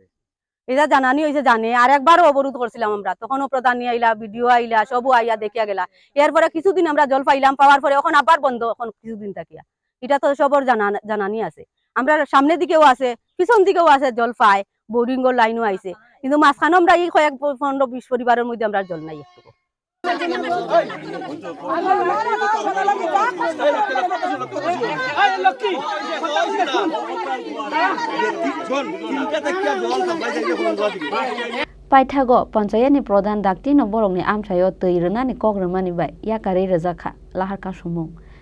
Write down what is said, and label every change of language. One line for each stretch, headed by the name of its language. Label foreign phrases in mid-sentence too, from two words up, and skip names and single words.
Bangla: এটা জানানি হয়েছে জানে আর একবারও অবরোধ করছিলাম আমরা তখনও প্রধান আইলা ভিডিও আইলা সবও আইয়া দেখিয়া গেলা এরপরে কিছুদিন আমরা জল পাইলাম পাওয়ার পরে এখন আবার বন্ধ এখন কিছুদিন থাকিয়া এটা তো সবর জানানি আছে আমরা সামনের দিকেও আছে পিছন দিকেও আছে জল পাই বোরিংয়ের লাইনও আইছে কিন্তু মাঝখানে আমরা এই কয়েক 15-20 পরিবারের মধ্যে আমরা জল নাই একটু
Kok Borok: Paithago panchayatni pradhan daktino borokni amchaio tei rwnani kok rwmani bai yakari rwjakha laharka sumung.